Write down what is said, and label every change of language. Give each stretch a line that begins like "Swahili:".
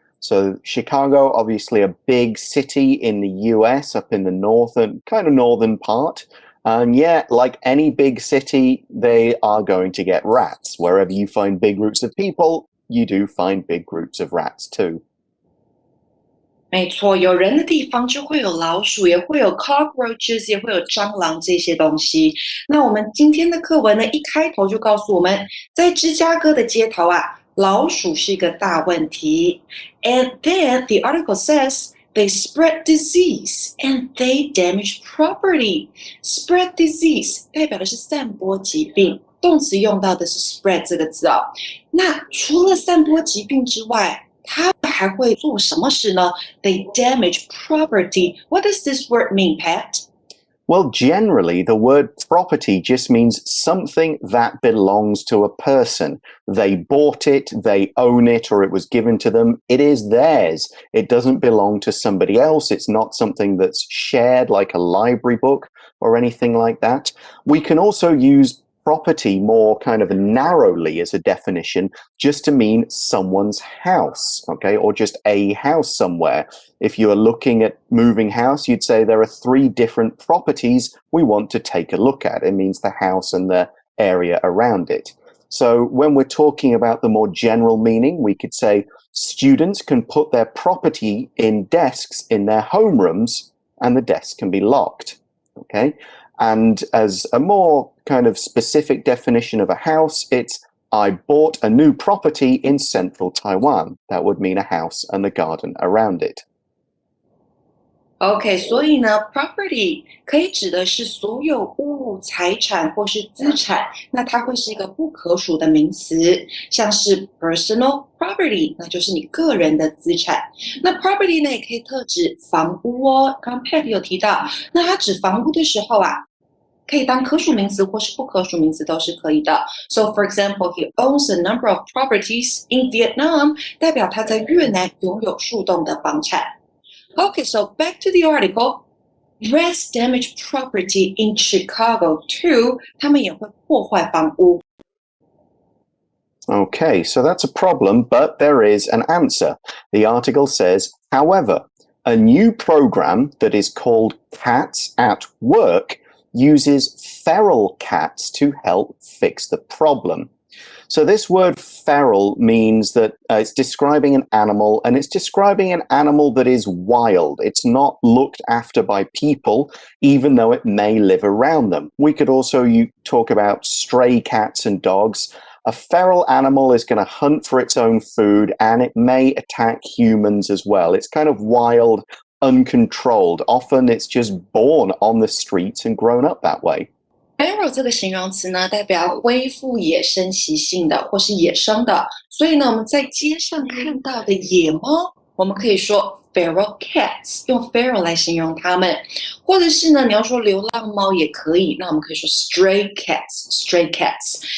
English: So Chicago, obviously a big city in the US, up in the northern part. And yeah, like any big city, they are going to get rats. Wherever you find big groups of people, you do find big groups of rats too.
Chinese: 没错，有人的地方就会有老鼠，也会有 cockroaches， 也会有蟑螂这些东西。那我们今天的课文呢，一开头就告诉我们，在芝加哥的街头啊，老鼠是一个大问题。
English: And then the article says they spread disease and they damage property.
Chinese: Spread disease 代表的是散播疾病，动词用到的是 spread 这个字哦。那除了散播疾病之外，他们还会做什么事呢？
English: They damage property. What does this word mean, Pat? Well, generally, the word property just means something that belongs to a person. They bought it, they own it, or it was given to them. It is theirs. It doesn't belong to somebody else. It's not something that's shared like a library book or anything like that. We can also use property more kind of narrowly as a definition, just to mean someone's house, okay, or just a house somewhere. If you are looking at moving house, you'd say there are 3 different properties we want to take a look at. It means the house and the area around it. So when we're talking about the more general meaning, we could say students can put their property in desks in their homerooms and the desks can be locked, okay? And as a more kind of specific definition of a house, it's I bought a new property in central Taiwan. That would mean a house and the garden around it.
Chinese: OK， 所以呢 ，property 可以指的是所有物、财产或是资产，那它会是一个不可数的名词，像是 personal property， 那就是你个人的资产。那 property 呢，也可以特指房屋哦。刚 Pat 有提到，那它指房屋的时候啊，可以当可数名词或是不可数名词都是可以的。
English: So for example, he owns a number of properties in Vietnam，
Chinese: 代表他在越南拥有数栋的房产。
English: Okay, so back to the article. Rats damage property in Chicago too.
Chinese: 他们也会破坏房屋。
English: Okay, so that's a problem, but there is an answer. The article says, however, a new program that is called Cats at Work uses feral cats to help fix the problem. So this word feral means that it's describing an animal, and it's describing an animal that is wild. It's not looked after by people, even though it may live around them. We could also talk about stray cats and dogs. A feral animal is going to hunt for its own food, and it may attack humans as well. It's kind of wild, uncontrolled. Often it's just born on the streets and grown up that way.
Chinese: Feral 这个形容词呢，代表恢复野生习性的或是野生的，所以呢，我们在街上看到的野猫，我们可以说 feral cats， 用 feral 来形容它们，或者是呢，你要说流浪猫也可以，那我们可以说 stray cats。stray cats。